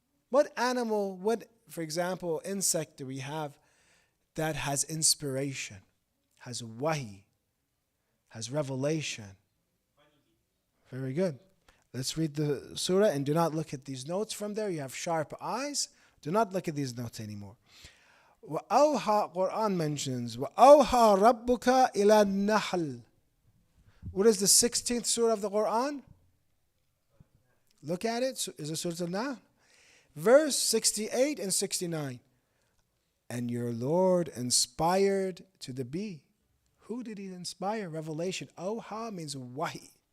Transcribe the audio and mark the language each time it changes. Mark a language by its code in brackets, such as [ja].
[en] What animal, for example, insect do we have that has inspiration, has wahi, has revelation? Very good. Let's read the surah and do not look at these notes from there. You have sharp eyes. Do not look at these notes anymore. [ar] وَأَوْحَى [en] Quran mentions [ar] وَأَوْحَى رَبُّكَ إِلَى النَّحْلِ. [en] What is the 16th surah of the Quran? Look at it. Is it Surah Al-Nahl? Verse 68 and 69. And your Lord inspired to the bee. Who did he inspire? Revelation. Awha means wahi.